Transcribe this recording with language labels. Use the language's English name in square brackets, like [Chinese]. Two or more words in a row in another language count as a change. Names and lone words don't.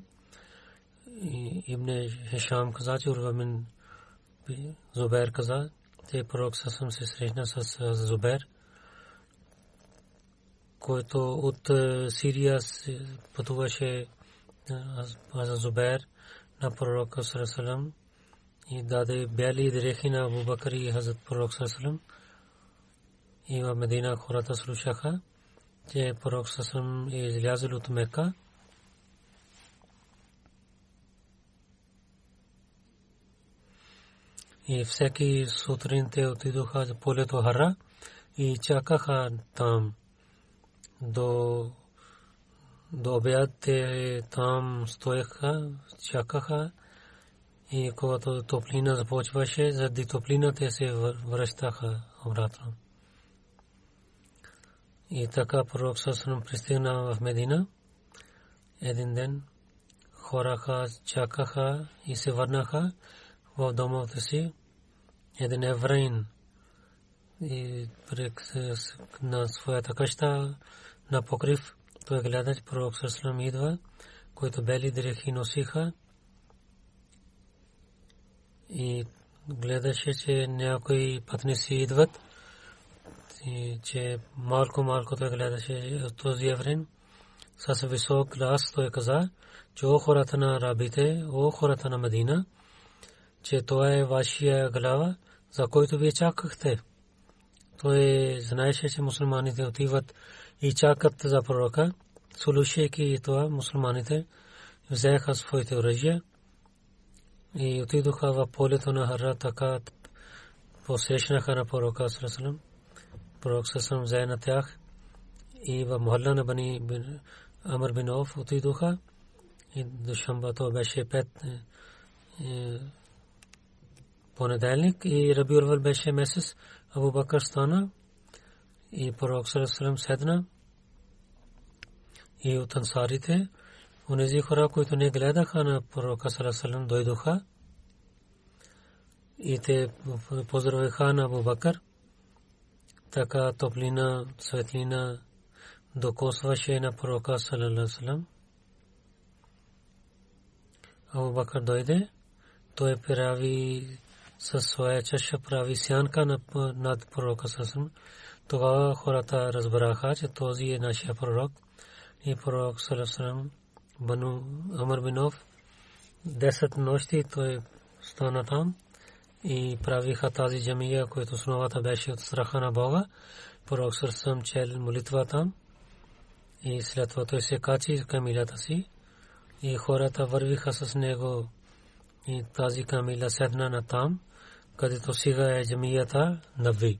[Bulgarian] И Ибн Хишам каза, че Урва бин Зубайр каза, че пророк съм се срещна с Зубайр, който от Сирия пътуваше за Зубайр на пророка [Arabic] صلى الله عليه وسلم [Bulgarian] и даде бели дрехи на Абу Бакр и хазрат пророк саллаллаху алейхи ва саллям. И в Медина хората слушаха, че пророк [Arabic] صلى الله عليه وسلم [Bulgarian] е излязъл от Мека. И всеки сутрин те отидоха за полето Хара и чакаха там до обяд. Те там стоеха, чакаха и когато топлина започваше, заради топлина те се връщаха обратно. И така пророк [Arabic] صلى الله عليه وسلم [Bulgarian] пристигна в Медина. Един ден хораха, чакаха и се върнаха в домовете си. Един евреин и на своята къща на покрив той гледа, че пророк [Arabic] صلى الله عليه وسلم [Bulgarian] идва, който бели дрехи носиха и гледаше, че някои пътници идват и че малко той гледаше този евреин с висок глас. Той каза, че о хората на арабите, о хората на Медина, че това е вашия глава, за който вие чакахте. Той знаеше, че мусулманите отиват и чакат за пророка. Слушайки това, мусулманите взеха своите оръжия и отидоха в полето на Хара, така посрещнаха на пророка [Arabic] صلى الله عليه وسلم. [Bulgarian] Пророк [Arabic] صلى الله عليه وسلم [Bulgarian] взе на тях и в мохалла на Бани Амр бин Ауф отидоха. И до Шамба то беше 5 понеделник и Рабиул Аввал беше месец. Абу Бакр стана и пророк [Arabic] صلى الله عليه وسلم [Bulgarian] седна. И от ансарите, онези хора, които не гледаха на пророка [Arabic] صلى الله عليه وسلم, [Bulgarian] дойдоха и те поздравиха на Абу Бакр. Така топлина, светлина докосваше на пророка [Arabic] صلى الله عليه وسلم. [Bulgarian] Абу Бакр дойде, той прави със своя чаша прави сянка над пророка [Arabic] صلى الله عليه وسلم. [Bulgarian] Тогава хората разбраха, че този е нашия пророк. И пророк саллаллаху Бану Амр бин Ауф 10 нощи той стана там и правиха тази джамия, която основата беше от страха на Бога. Пророк саллаллаху чел молитва там и след това той се качи камилата си и хората вървиха с него и тази камила седна на там, където сега е джамията Наби.